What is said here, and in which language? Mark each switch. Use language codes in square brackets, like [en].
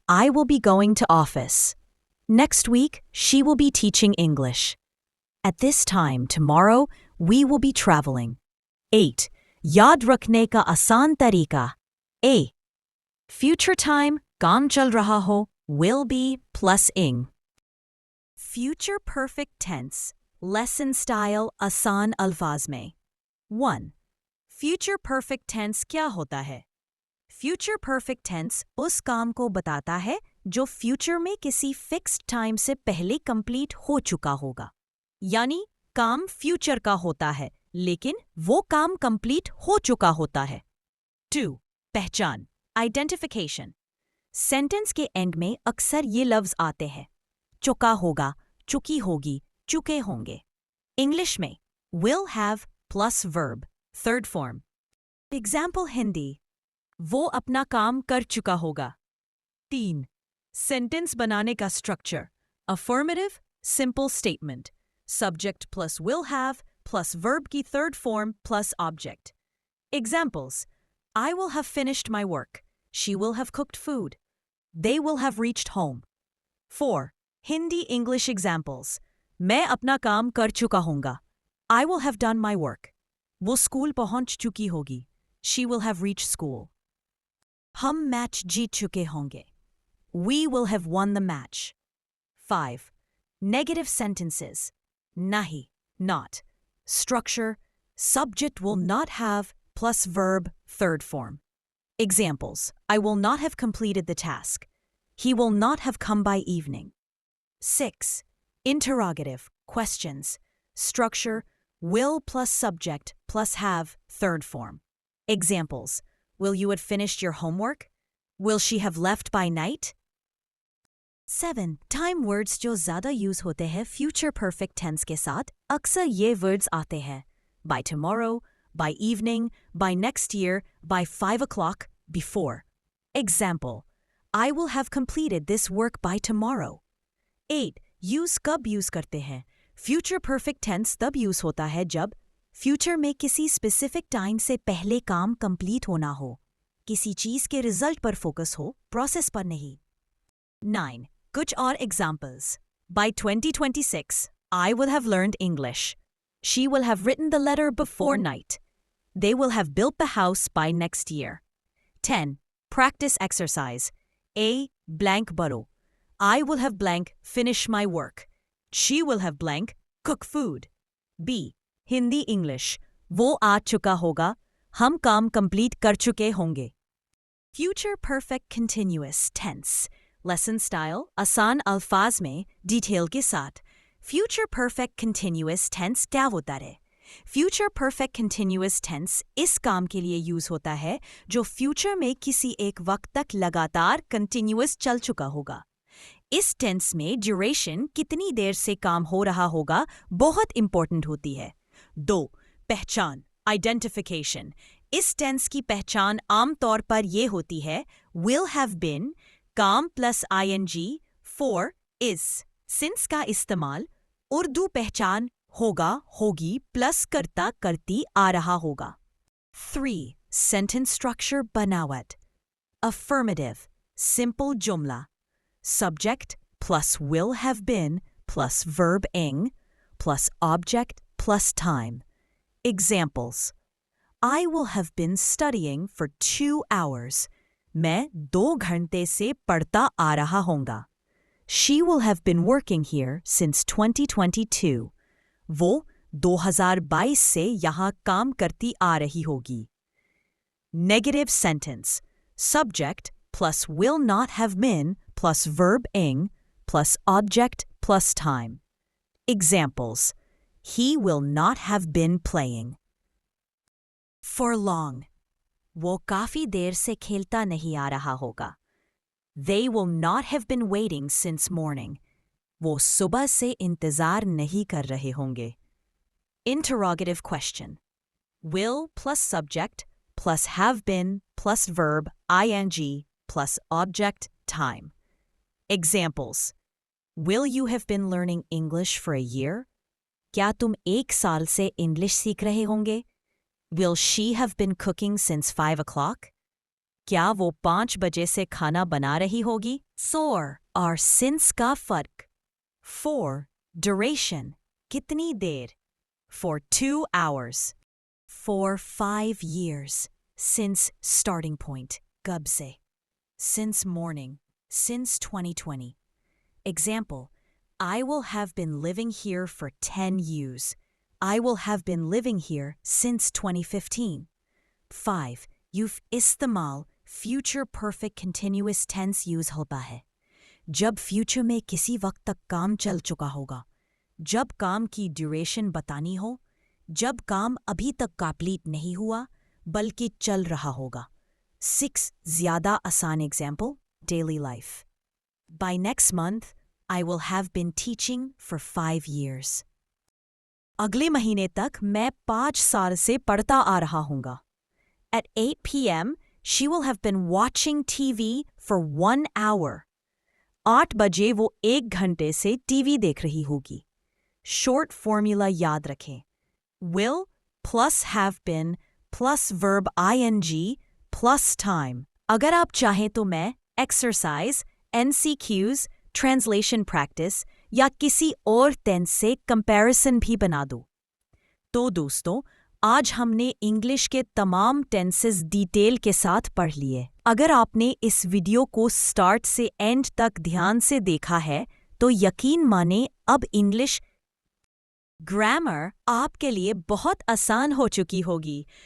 [en] I will be going to office. Next week, she will be teaching English. At this time tomorrow, we will be traveling. 8. [hi] Yaad rakhne ka aasan tarika. [en] A. Future time, [hi] काम चल रहा हो, [en] will be plus ing. Future perfect tense. [hi] Lesson style आसान अल्फाज में. 1. Future perfect tense क्या होता है? Future perfect tense उस काम को बताता है जो फ्यूचर में किसी फिक्स्ड टाइम से पहले कंप्लीट हो चुका होगा. यानी काम फ्यूचर का होता है लेकिन वो काम कंप्लीट हो चुका होता है. 2. पहचान. Identification. सेंटेंस के एंड में अक्सर ये लफ्ज आते हैं. चुका होगा, चुकी होगी, चुके होंगे. इंग्लिश में [en] will have plus verb, third form. [hi] Example Hindi. वो अपना काम कर चुका होगा. 3. [en] Sentence बनाने का structure. Affirmative, simple statement. Subject plus will have plus verb की third form plus object. Examples. I will have finished my work. She will have cooked food. They will have reached home. 4. Hindi English examples. [hi] मैं अपना काम कर चुका हूँगा. [en] I will have done my work. [hi] वो school पहुँच चुकी होगी. [en] She will have reached school. [hi] हम मैच जीत चुके होंगे. [en] We will have won the match. 5. Negative sentences. Nahi, not. Structure. Subject will not have plus verb, third form. Examples. I will not have completed the task. He will not have come by evening. 6. Interrogative, questions. Structure. Will plus subject plus have, third form. Examples. Will you have finished your homework? Will she have left by night? 7. Time words [hi] जो ज़्यादा use होते हैं [en] future perfect tense [hi] के साथ अक्सर ये words आते हैं. [en] By tomorrow, by evening, by next year, by 5 o'clock, before. Example, I will have completed this work by tomorrow. 8. [hi] Use कब यूज करते हैं? फ्यूचर परफेक्ट टेंस तब यूज होता है जब फ्यूचर में किसी स्पेसिफिक टाइम से पहले काम कंप्लीट होना हो, किसी चीज के रिजल्ट पर फोकस हो, प्रोसेस पर नहीं। 9. कुछ और examples. [en] By 2026, I will have learned English. She will have written the letter before night. They will have built the house by next year. 10. Practice exercise. A. Blank baro. I will have blank finish my work. She will have blank cook food. B. Hindi English. [hi] वो आ चुका होगा, हम काम complete कर चुके होंगे। [en] Future perfect continuous tense. [hi] Lesson style आसान अल्फाज में डिटेल के साथ। [en] Future perfect continuous tense क्या होता है? [hi] Future perfect continuous tense इस काम के लिए यूज होता है जो फ्यूचर में किसी एक वक्त तक लगातार कंटिन्यूअस चल चुका होगा। इस टेंस में ड्यूरेशन कितनी देर से काम हो रहा होगा बहुत इंपॉर्टेंट होती है। 2. पहचान आइडेंटिफिकेशन। इस टेंस की पहचान आमतौर पर यह होती है [en] will have been [hi] काम plus ing for is since का इस्तेमाल उर्दू पहचान होगा होगी प्लस करता करती आ रहा होगा। [en] 3. Sentence structure बनावट। Affirmative simple जुमला subject plus will have been plus verb ing plus object plus time. Examples. I will have been studying for 2 hours. [hi] मैं 2 घंटे से पढ़ता आ रहा होऊंगा। [en] She will have been working here since 2022. [hi] वो 2022 से यहाँ काम करती आ रही होगी। [en] Negative sentence. Subject plus will not have been plus verb ing plus object plus time. Examples. He will not have been playing. For long. [hi] वो काफी देर से खेलता नहीं आ रहा होगा। [en] They will not have been waiting since morning. [hi] वो सुबह से इंतजार नहीं कर रहे होंगे। [en] Interrogative question. Will plus subject plus have been plus verb ing plus object time. Examples. Will you have been learning English for a year? [hi] क्या तुम 1 साल से इंग्लिश सीख रहे होंगे? [en] Will she have been cooking since 5 o'clock? [hi] क्या वो 5 बजे से खाना बना रही होगी? [en] 4. [hi] और since का फर्क। 4. Duration कितनी देर? [en] For 2 hours. For 5 years. Since starting point कब से? Since morning. Since 2020. Example. I will have been living here for 10 years. I will have been living here since 2015. 5. [hi] You've इस्तेमाल [en] future perfect continuous tense use [hi] होता है जब future में किसी वक्त तक काम चल चुका होगा, जब काम की ड्यूरेशन बतानी हो, जब काम अभी तक कंप्लीट नहीं हुआ बल्कि चल रहा होगा। [en] 6. [hi] ज़्यादा आसान example daily life. [en] By next month, I will have been teaching for 5 years. [hi] अगले महीने तक मैं 5 साल से पढ़ता आ रहा हूँगा। [en] At 8 p.m., she will have been watching TV for 1 hour. [hi] 8 बजे वो 1 घंटे से टीवी देख रही होगी। [en] Short formula [hi] याद रखें। [en] Will plus have been plus verb ing plus time. [hi] अगर आप चाहें तो मैं [en] exercise, NCQs, translation practice [hi] या किसी और टेंस से कंपैरिजन भी बना दूं। तो दोस्तों, आज हमने इंग्लिश के तमाम टेंसेस डिटेल के साथ पढ़ लिए। अगर आपने इस वीडियो को स्टार्ट से एंड तक ध्यान से देखा है तो यकीन माने अब इंग्लिश ग्रामर आपके लिए बहुत आसान हो चुकी होगी।